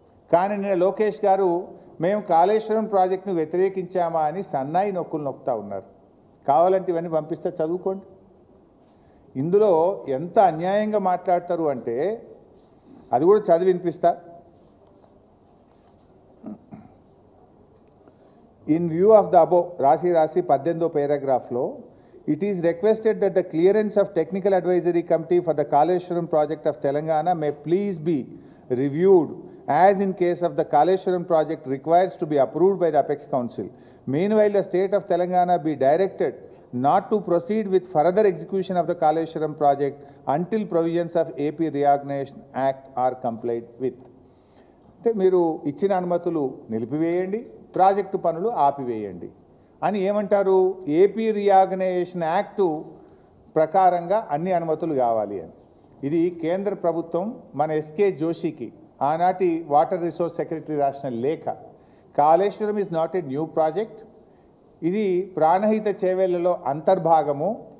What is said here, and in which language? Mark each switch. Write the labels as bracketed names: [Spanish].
[Telugu] కానీ నిన్న లోకేష్ గారు మేము కాళేశ్వరం ప్రాజెక్టును వ్యతిరేకించామా అని సన్నాయి నొక్కులు నొక్కుతూ ఉన్నారు. కావాలంటే ఇవన్నీ పంపిస్తే చదువుకోండి. ఇందులో ఎంత అన్యాయంగా మాట్లాడతారు అంటే అది కూడా చదివి వినిపిస్తా. [English] In view of the above, [Telugu] రాసి 18వ paragraphలో, [English] it is requested that the clearance of technical advisory committee for the Kaleshwaram project of Telangana may please be reviewed as in case of the Kaleshwaram project requires to be approved by the Apex Council. Meanwhile, the state of Telangana be directed not to proceed with further execution of the Kaleshwaram project until provisions of AP Reorganization Act are complied with. [Telugu] అంటే మీరు ఇచ్చిన అనుమతులు నిలిపివేయండి, project పనులు ఆపివేయండి అని ఏమంటారు? AP reorganisation act ప్రకారంగా అన్ని అనుమతులు కావాలి అని. ఇది కేంద్ర ప్రభుత్వం మన ఎస్కే జోషికి ఆనాటి వాటర్ రిసోర్స్ సెక్రటరీ రాసిన లేఖ. [English] Kaleshwaram is not a new project, [Telugu] ఇది ప్రాణహిత చేవేళ్లలో అంతర్భాగము.